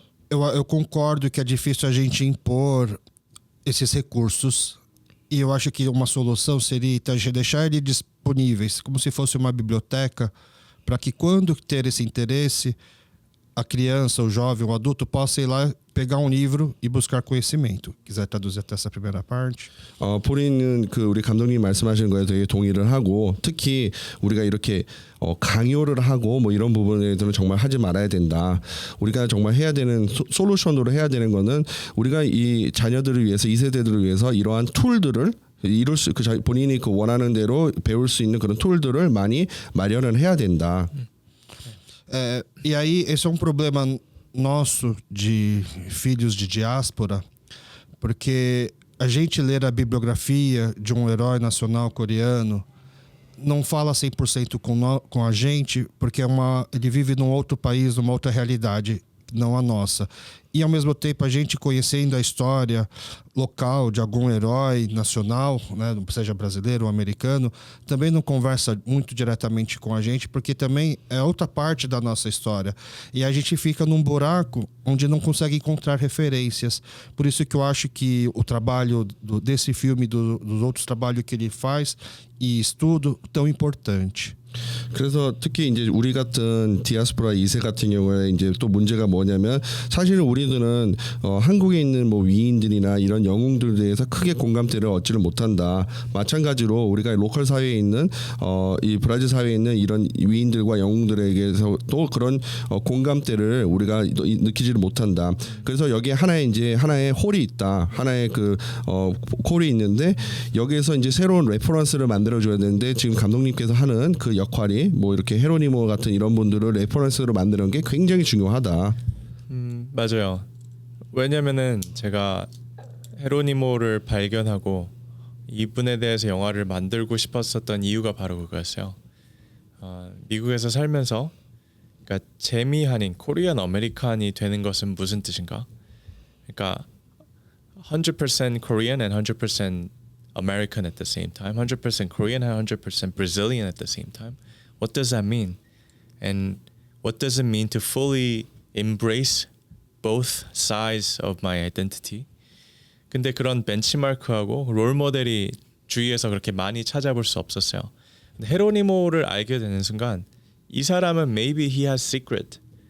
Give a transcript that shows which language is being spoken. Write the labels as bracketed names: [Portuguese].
[Portuguese] Eu concordo que é difícil a gente impor esses recursos, e eu acho que uma solução seria deixar eles disponíveis, como se fosse uma biblioteca, para que quando ter esse interesse, a criança, o jovem, o adulto possa ir lá, pegar um livro e buscar conhecimento. quiser traduzir até essa primeira parte. [Korean] 보리는 우리 감독님 말씀하시는 거에 되게 동의를 하고, 특히 우리가 이렇게 강요를 하고 뭐 이런 부분에서는 정말 하지 말아야 된다. 우리가 정말 해야 되는 솔루션으로 해야 되는 거는, 우리가 이 자녀들을 위해서, 이 세대들을 위해서 이러한 툴들을 본인이 원하는 대로 배울 수 있는 그런 툴들을 많이 마련을 해야 된다. [Portuguese] E aí, esse é um problema nosso de filhos de diáspora, porque a gente ler a bibliografia de um herói nacional coreano não fala 100% com a gente, porque ele vive num outro país, numa outra realidade, não a nossa. E ao mesmo tempo a gente conhecendo a história local de algum herói nacional, né, seja brasileiro ou americano, também não conversa muito diretamente com a gente, porque também é outra parte da nossa história. E a gente fica num buraco onde não consegue encontrar referências. Por isso que eu acho que o trabalho desse filme, dos outros trabalhos que ele faz e estudo, tão importante. [Korean] 그래서 특히 이제 우리 같은 디아스포라 2세 같은 경우에 이제 또 문제가 뭐냐면, 사실은 우리들은 한국에 있는 뭐 위인들이나 이런 영웅들에 대해서 크게 공감대를 얻지를 못한다. 마찬가지로 우리가 로컬 사회에 있는 이 브라질 사회에 있는 이런 위인들과 영웅들에게서 또 그런 공감대를 우리가 느끼지를 못한다. 그래서 여기에 하나의 홀이 있다. 하나의 홀이 있는데, 여기에서 이제 새로운 레퍼런스를 만들어 줘야 되는데, 지금 감독님께서 하는 그 역할이 뭐 이렇게 헤로니모 같은 이런 분들을 레퍼런스로 만드는 게 굉장히 중요하다. 맞아요. 왜냐면은 제가 헤로니모를 발견하고 이분에 대해서 영화를 만들고 싶었었던 이유가 바로 그거였어요. 미국에서 살면서, 그러니까 재미한인 코리안 아메리칸이 되는 것은 무슨 뜻인가? [English] 그러니까 100% Korean and 100% American at the same time, 100% Korean and 100% Brazilian at the same time. What does that mean? And what does it mean to fully embrace both sides of my identity? [Korean] 근데 그런 벤치마크하고 롤 모델이 주위에서 그렇게 많이 찾아볼 수 없었어요. 근데 헤로니모를 알게 되는 순간, 이 사람은 [English] maybe he has secret.